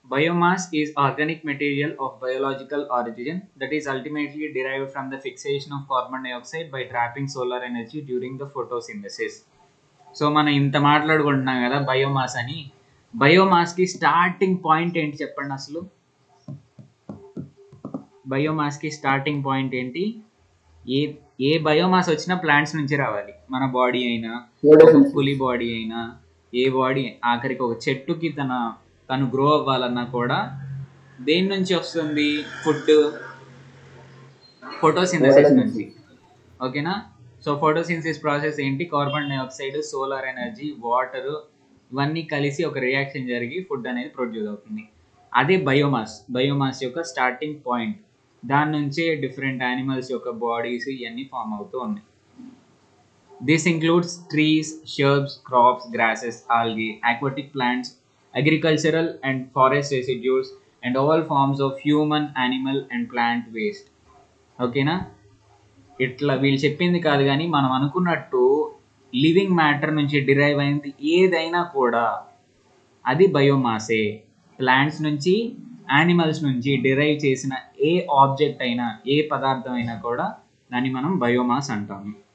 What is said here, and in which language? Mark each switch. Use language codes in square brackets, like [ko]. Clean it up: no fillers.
[en] Biomass is organic material of biological origin that is ultimately derived from the fixation of carbon dioxide by trapping solar energy during the photosynthesis. [te] So మనం ఇంత మాట్లాడుకుంటున్నాం కదా biomass అని. బయోమాస్కి starting point ఏంటి చెప్పండి అసలు? బయోమాస్కి starting point ఏంటి? ఏ biomass వచ్చినా ప్లాంట్స్ నుంచి రావాలి. మన బాడీ అయినా, పులి బాడీ అయినా, ఏ బాడీ, ఆఖరికి ఒక చెట్టుకి తను గ్రో అవ్వాలన్నా కూడా దేని నుంచి వస్తుంది? ఫుడ్, ఫోటోసింథసిస్ నుంచి. ఓకేనా? సో ఫోటోసింథసిస్ ప్రాసెస్ ఏంటి? Carbon dioxide, solar energy, water ఇవన్నీ కలిసి ఒక రియాక్షన్ జరిగి ఫుడ్ అనేది ప్రొడ్యూస్ అవుతుంది. అదే బయోమాస్ యొక్క స్టార్టింగ్ పాయింట్. దాని నుంచే డిఫరెంట్ యానిమల్స్ యొక్క బాడీస్ ఇవన్నీ ఫామ్ అవుతూ ఉన్నాయి. [en] This includes trees, shrubs, crops, grasses, algae, aquatic plants, agricultural and forest residues, and all forms of human, animal and plant waste. [te] ఓకేనా? ఇట్లా వీళ్ళు చెప్పింది కాదు, కానీ మనం అనుకున్నట్టు లివింగ్ మ్యాటర్ నుంచి డిరైవ్ అయింది ఏదైనా కూడా అది బయోమాసే. ప్లాంట్స్ నుంచి, యానిమల్స్ నుంచి డిరైవ్ చేసిన ఏ ఆబ్జెక్ట్ అయినా, ఏ పదార్థం అయినా కూడా దాన్ని మనం బయోమాస్ అంటాము.